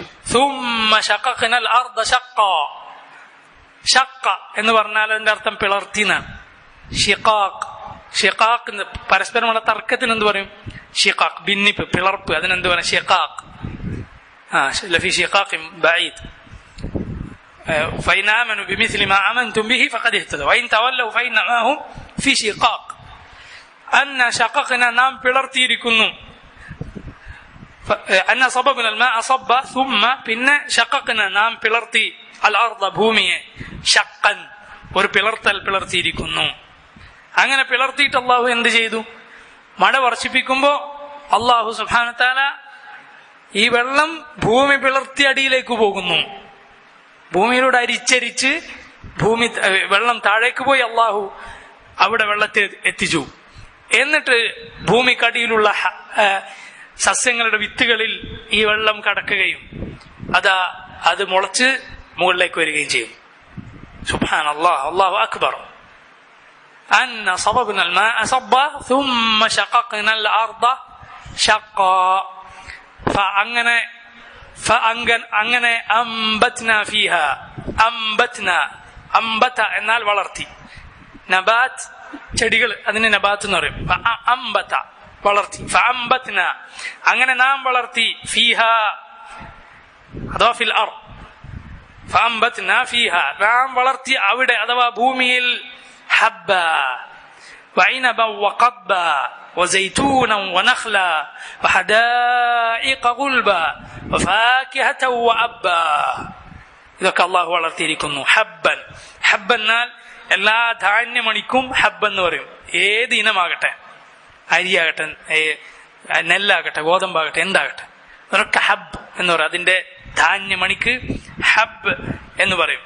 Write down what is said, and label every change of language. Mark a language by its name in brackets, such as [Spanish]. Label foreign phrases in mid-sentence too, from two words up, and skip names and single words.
[Arabic] ثم شققنا الأرض شقا. [Malayalam] ഷഖ്ഖ എന്ന് പറഞ്ഞാൽ അതിന്റെ അർത്ഥം പിളർത്തിനാണ്. ഷിഖാഖ് പരസ്പരമുള്ള തർക്കത്തിന് എന്ത് പറയും? ഷിഖാഖ്, ഭിന്നിപ്പ്, പിളർപ്പ്, അതിനെന്ത് പറയും? [Arabic] شقاق. لفي شقاق بعيد. فإن آمنوا بمثل ما آمنتم به فقد اهتدوا وإن تولوا فإنما هم في شقاق. أن شققنا, [Malayalam] നാം പിളർത്തിയിരിക്കുന്നു. [Arabic] أن صببنا الماء صبا ثم, [Malayalam] പിന്നെ شققنا, നാം പിളർത്തി, الأرض, ഭൂമിയെ, شقا, ഒരു പിളർത്തിയിരിക്കുന്നു. അങ്ങനെ പിളർത്തിയിട്ട് അള്ളാഹു എന്ത് ചെയ്തു? മഴ വർഷിപ്പിക്കുമ്പോ അള്ളാഹു [Arabic] سبحانه وتعالى [Malayalam] ഈ വെള്ളം ഭൂമി പിളർത്തി അടിയിലേക്ക് പോകുന്നു. ഭൂമിയിലൂടെ അരിച്ചരിച്ച് വെള്ളം താഴേക്ക് പോയി അള്ളാഹു അവിടെ വെള്ളത്തെ എത്തിച്ചു. എന്നിട്ട് ഭൂമിക്കടിയിലുള്ള സസ്യങ്ങളുടെ വിത്തുകളിൽ ഈ വെള്ളം കടക്കുകയും അത് മുളച്ച് മുകളിലേക്ക് വരികയും ചെയ്യും. [Arabic] سبحان الله، الله أكبر. أن صببنا الماء صبا ثم شققنا الأرض شقا അങ്ങനെ أنبتنا فيها أنبتنا [Malayalam] അംബത എന്നാൽ വളർത്തി നബാത്ത് ചെടികൾ അതിന് നബാത്ത് എന്ന് പറയും അംബത വളർത്തി ഫഅംബത്ന അങ്ങനെ നാം വളർത്തി ഫീഹ അഥവാ [Arabic] في الأرض فأنبتنا فيها [Malayalam] നാം വളർത്തി അവിടെ അഥവാ ഭൂമിയിൽ [Arabic] حبا وعنبا وقضبا وزيتونا ونخلا وحدائق غلبا وفاكهة وأبا [Malayalam] ഇതൊക്കെ അള്ളാഹു വളർത്തിയിരിക്കുന്നു. ഹബ്ബൻ, ഹബ്ബ് എന്നാൽ എല്ലാ ധാന്യമണിക്കും ഹബ്ബ് എന്ന് പറയും. ഏത് ഇനമാകട്ടെ, അരിയാകട്ടെ, നെല്ലാകട്ടെ, ഗോതമ്പാകട്ടെ, എന്താകട്ടെ, അതൊക്കെ ഹബ്ബ് എന്ന് പറയും. അതിന്റെ ധാന്യമണിക്ക് ഹബ്ബ് എന്ന് പറയും.